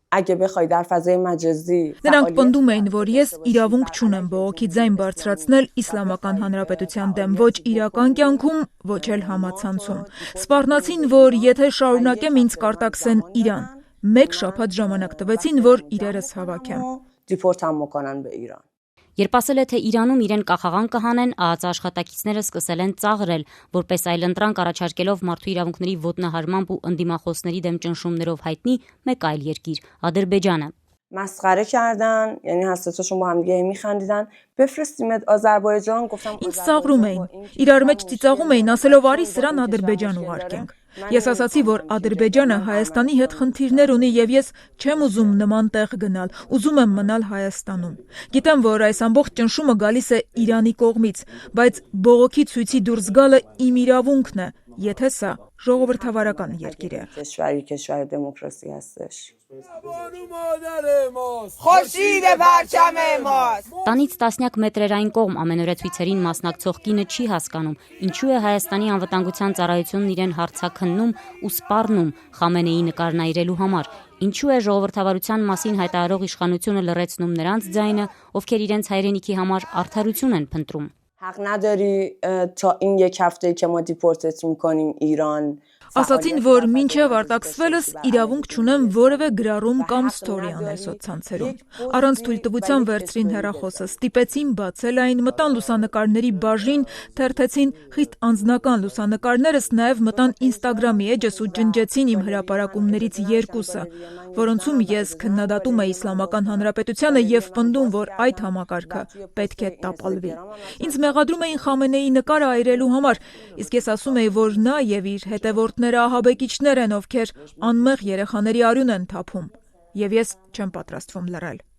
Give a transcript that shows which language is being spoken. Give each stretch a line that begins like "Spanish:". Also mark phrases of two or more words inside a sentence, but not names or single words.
Armenian: Նրանք պնդում էին, որ ես իրավունք չունեմ բողոքի ձայն բարձրացնել Իսլամական Հանրապետության դեմ ոչ իրական կյանքում, ոչ էլ համացանցում։ Սպառնացին, որ եթե շարունակեմ ինձ կարտաքսեն Իրան։ 1 շաբաթ ժամանակ տվեցին, որ իրերս հավաքեմ։ Երբ ասել է, թե Իրանում իրեն կախաղան կհանեն, ԱԱԾ աշխատակիցները սկսել են ծաղրել, որպես այլընտրանք առաջարկելով մարդու իրավունքների ոտնահարմամբ ու ընդդիմախոսների դեմ ճնշումներով հայտնի մեկ այլ երկիր՝ Ադրբեջանը։
Persian: مسخره کردن یعنی هر ستاشون با هم دیگه میخندیدن بفرستیمت آذربایجان گفتم
Armenian: Ինձ ծաղրում էին իրար մեջ ծիծաղում էին ասելով արի սրան Ադրբեջան ուղարկենք Ես ասացի որ Ադրբեջանը Հայաստանի հետ խնդիրներ ունի եւ ես չեմ ուզում նման տեղ գնալ ուզում եմ մնալ Հայաստանում Գիտեմ որ այս ամբողջ ճնշումը գալիս է Իրանի կողմից բայց բողոքի ցույցի դուրս գալը իմ իրավունքն է եթե սա ժողովրդավարական երկիր է
Persian: کشور دموکراسی هستش خورشید پرچم ماست
Armenian: Տանից տասնյակ մետրերային կողմ ամենօրյա ցույցերին մասնակցող կինը չի հասկանում ինչու է Հայաստանի անվտանգության ծառայությունն իրեն հարցաքննում ու սպառնում Խամենեի նկարնայրելու համար ինչու է ժողովրդավարության մասին հայտարարող իշխանությունը լռեցնում նրանց ձայնը ովքեր իրենց հայրենիքի համար արդարություն են փնտրում
Persian: حق نداری تا این یک هفته که ما دیپورتت میکنیم ایران
Armenian: Ասացին, որ մինչև արտաքսվելս իրավունք չունեմ որևէ գրառում կամ ստորի անել սոցցանցերում։ Առանց թույլտվության վերցրին հեռախոսը, ստիպեցին բացել այն, մտան լուսանկարների բաժին, թերթեցին խիստ անձնական լուսանկարներս, նաև մտան Instagram-ի էջս ու ջնջեցին իմ հրապարակումներից երկուսը, որոնցում ես քննադատում եմ Իսլամական Հանրապետությանը եւ պնդում, որ այդ համակարգը պետք է տապալվի։ Ինձ մեղադրում էին Խամենեի նկարը այրելու համար, իսկ ես ասում եի, որ նա եւ իր հետևորդները ահաբեկիչներ են, ովքեր անմեղ երեխաների արյուն են թափում, եւ ես չեմ պատրաստվում լռել։